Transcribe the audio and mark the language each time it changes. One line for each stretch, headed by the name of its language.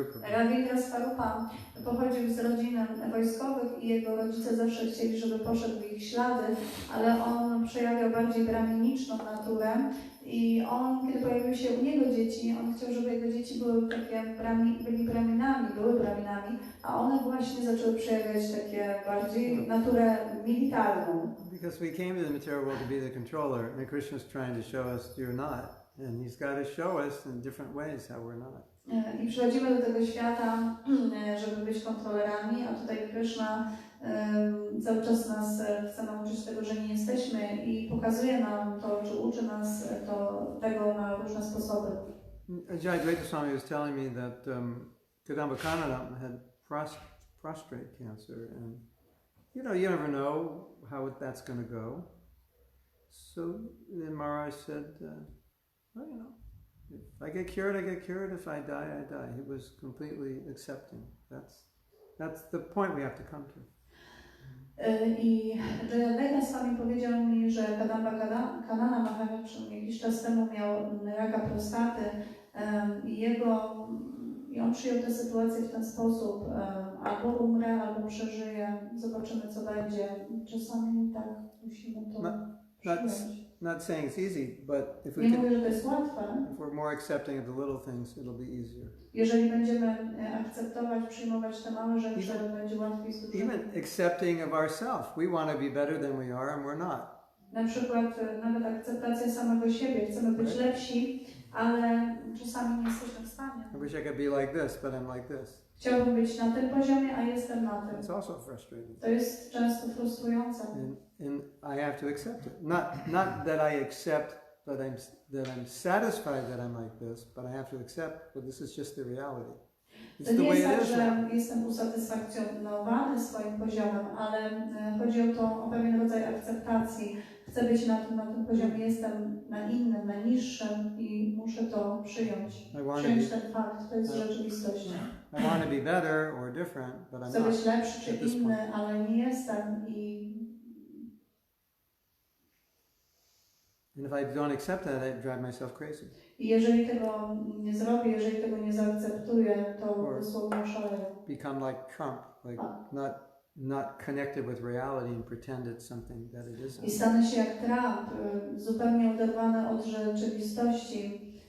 Polish: Ravindra Swarupa pochodził z rodzin wojskowych i jego rodzice zawsze chcieli, żeby poszedł w ich ślady, ale on przejawiał bardziej braminiczną naturę i on, kiedy pojawiły się u niego dzieci, on chciał, żeby jego dzieci były byli braminami, a one właśnie zaczęły przejawiać takie bardziej naturę militarną.
English: Because we came to the material world to be the controller and Krishna's trying to show us you're not and he's got to show us in different ways how we're not.
Polish: I przychodzimy do tego świata, żeby być kontrolerami, a tutaj Krishna cały czas nas chce nauczyć tego, że nie jesteśmy i pokazuje nam to, czy uczy nas tego na różne sposoby.
English: Ajay Dvaita Swami was telling me that Kadamba Kananam had prostate cancer and you never know how that's going to go. So then Maharaj said, if I get cured, I get cured. If I die, I die. He was completely accepting. That's the point we have to come to.
Polish: I Jayadvaita Swami powiedział mi, że Kadamba Kanana Maharaj jakiś czas temu miał raka prostaty i on przyjął tę sytuację w ten sposób, albo umrę, albo przeżyję, zobaczymy co będzie. Czasami tak musimy to przyjąć.
English: Not saying it's easy, but if
Polish: Nie mówię, że to jest łatwe.
English: if we're more accepting of the little things, it'll be easier.
Polish: Jeżeli będziemy akceptować, przyjmować te małe rzeczy, będzie łatwiej z dużymi.
English: Even accepting of ourselves. We want to be better than we are and we're not.
Polish: Na przykład nawet akceptacja samego siebie. Chcemy być lepsi, ale czasami nie jesteśmy w stanie.
English: I wish I could be like this, but I'm like this.
Polish: Chciałbym być na tym poziomie, a jestem na tym.
English: It's also frustrating.
Polish: To jest często frustrujące.
English: And I have to accept it. Not that I accept that I'm satisfied that I'm like this, but I have to accept that this is just the reality.
Polish: To nie jest tak, że jestem usatysfakcjonowany swoim poziomem, ale chodzi o pewien rodzaj akceptacji. Chcę być na tym poziomie, jestem na innym, na niższym i muszę to przyjąć. Przyjąć ten fakt, to jest rzeczywistość.
English: I want to be better or different, but I'm not.
Polish: Chcę być lepszy czy inny, ale nie jestem
English: And if I don't accept that, I drive myself crazy.
Polish: I jeżeli tego nie zrobię, jeżeli tego nie zaakceptuję, to dosłownie szaleję.
English: Become like Trump, like not connected with reality and pretend it's something that it isn't.
Polish: I stanę się jak Trump, zupełnie oderwany od rzeczywistości.